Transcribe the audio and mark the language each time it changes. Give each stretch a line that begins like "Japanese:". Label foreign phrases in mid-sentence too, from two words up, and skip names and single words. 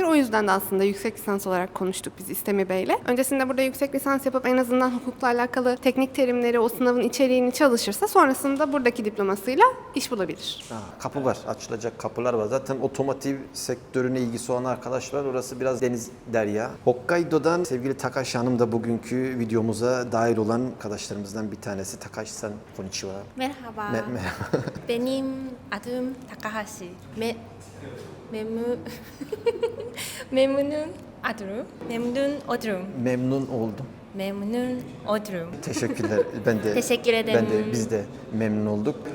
Turkish: O yüzden de aslında yüksek lisans olarak konuştuk biz İstemi Bey'le. Öncesinde burada yüksek lisans yapıp en azından hukukla alakalı teknik terimleri, o sınavın içeriğini çalışırsa sonrasında buradaki diplomasıyla iş bulabilir. Kapı var, açılacak kapılar var. Zaten otomotiv sektörüne ilgisi olan arkadaşlar, orası biraz deniz derya. Hokkaido'dan sevgili Takashi Hanım da bugünkü videomuza dahil olan arkadaşlarımızdan bir tanesi.
Japanese: Takashi-san, konnichiwa.
Turkish: Merhaba. Merhaba. Benim adım Takahashi. Memnun adım. Memnun oldum. Memnun oldum. Memnun oldum. Teşekkürler. Ben de Teşekkür ederim. biz de memnun olduk.